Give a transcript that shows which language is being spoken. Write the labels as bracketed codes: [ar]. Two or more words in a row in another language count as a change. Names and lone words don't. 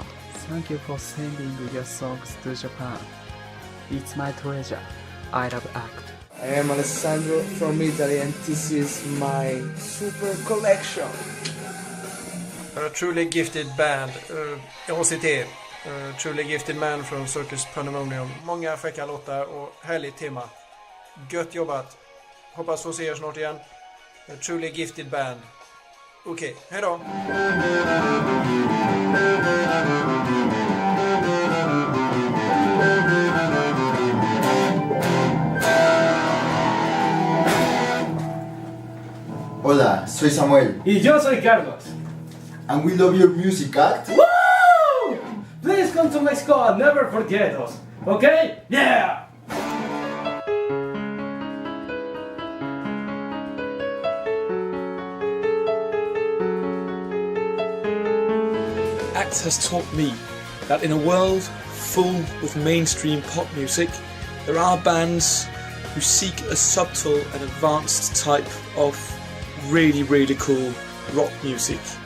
[en] Thank you for sending your songs to Japan. It's my treasure. I love ACT. I am Alessandro from Italy and this is my super collection. A truly gifted band, A.C.T. [sv] Truly Gifted Man från Circus Pandemonium. Många fräcka låtar och härligt tema. Gött jobbat. Hoppas få se er snart igen. A Truly Gifted Band. Okej, hej då! [es] Hola, soy Samuel. Y yo soy Carlos. [en] And we love your music, ACT. Woo! Please come to Mexico and never forget us. Okay? Yeah! ACT has taught me that in a world full with mainstream pop music, there are bands who seek a subtle and advanced type of really, really cool rock music.